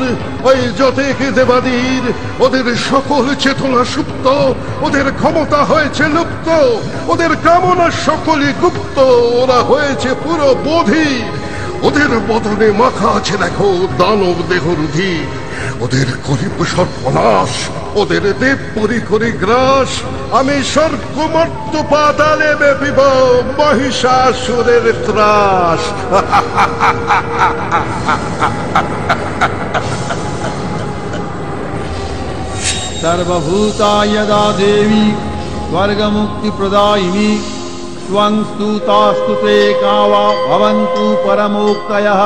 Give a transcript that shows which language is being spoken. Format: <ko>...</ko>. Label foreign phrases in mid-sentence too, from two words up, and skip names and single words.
<bn>ওই যতেক দেবাদীর ওদের সকল চেতনা সুপ্ত, ওদের ক্ষমতা হয়েছে লুপ্ত, ওদের কামনা সকলে গুপ্ত, ওরা হয়েছে পুরো বধির। ওদের বদনে মাথা আছে দেখো দানব দেহ রুধির। ওদের করিব সর্বনাশ, ওদের দেবপুরী করি গ্রাস। আমি স্বর্গমর্ত পাতালে ব্যাপিব মহিষাসুরের ত্রাস।</bn> <sa>सर्वभूता यदा देवी स्वर्गमुक्तिप्रदायिनी त्वं स्तुतास्तु ते कावा भवन्तु परमोक्तयः।</sa>